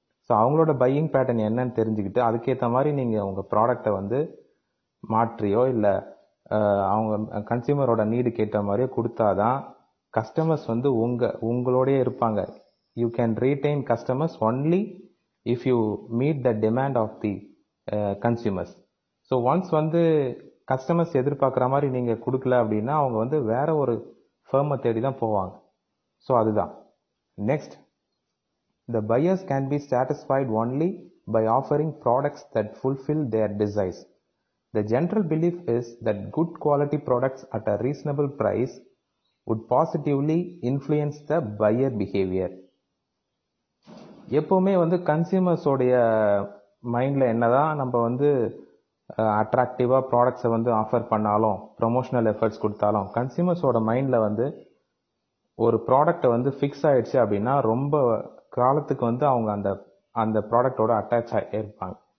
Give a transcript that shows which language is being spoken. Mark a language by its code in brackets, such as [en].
[ta] So அவங்களோட buying pattern என்னன்னு தெரிஞ்சுக்கிட்டு அதுக்கேற்ற மாதிரி நீங்கள் உங்கள் ப்ராடக்டை வந்து மாற்றியோ இல்லை அவங்க கன்சியூமரோட நீடுக்கு ஏற்ற மாதிரியோ கொடுத்தாதான் கஸ்டமர்ஸ் வந்து உங்களோடய இருப்பாங்க. [en] You can retain customers only if you meet the demand of the consumers. [ta] So once வந்து கஸ்டமர்ஸ் எதிர்பார்க்குற மாதிரி நீங்கள் கொடுக்கல அப்படின்னா அவங்க வந்து வேற ஒரு ஃபர்மை தேடி தான் போவாங்க. ஸோ அதுதான். [en] Next, the buyers can be satisfied only by offering products that fulfill their desires. The general belief is that good quality products at a reasonable price would positively influence the buyer behavior. [ta] எப்போவுமே வந்து கன்சியூமர்ஸோடைய மைண்டில் என்னதான் நம்ம வந்து அட்ராக்டிவாக ப்ராடக்ட்ஸை வந்து offer பண்ணாலும் ப்ரொமோஷனல் எஃபர்ட்ஸ் கொடுத்தாலும் கன்சியூமர்ஸோட மைண்டில் வந்து ஒரு ப்ராடக்டை வந்து ஃபிக்ஸ் ஆகிடுச்சு அப்படின்னா ரொம்ப காலத்துக்கு வந்து அவங்க அந்த ப்ராடக்டோட அட்டாச் ஆகிருப்பாங்க.